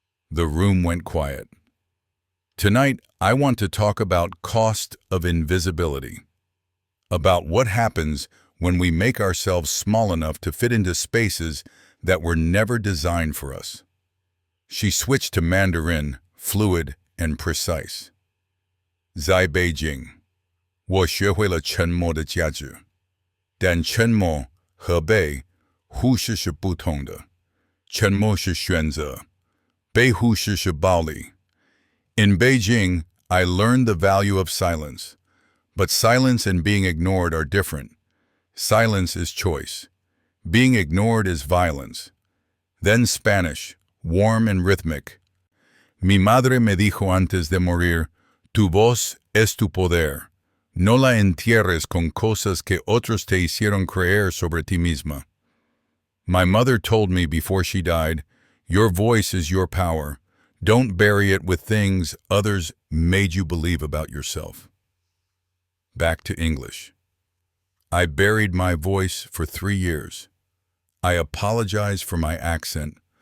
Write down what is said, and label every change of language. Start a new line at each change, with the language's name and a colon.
English: The room went quiet. Tonight, I want to talk about cost of invisibility. About what happens when we make ourselves small enough to fit into spaces that were never designed for us. She switched to Mandarin, fluid and precise.
Chinese: 在北京，我学会了沉默的价值，但沉默和被忽视是不同的。沉默是选择，被忽视是暴力。
English: In Beijing, I learned the value of silence, but silence and being ignored are different. Silence is choice. Being ignored is violence. Then Spanish, warm and rhythmic.
Spanish: Mi madre me dijo antes de morir, tu voz es tu poder. No la entierres con cosas que otros te hicieron creer sobre ti misma.
English: My mother told me before she died, your voice is your power. Don't bury it with things others made you believe about yourself. Back to English. I buried my voice for 3 years. I apologized for my accent.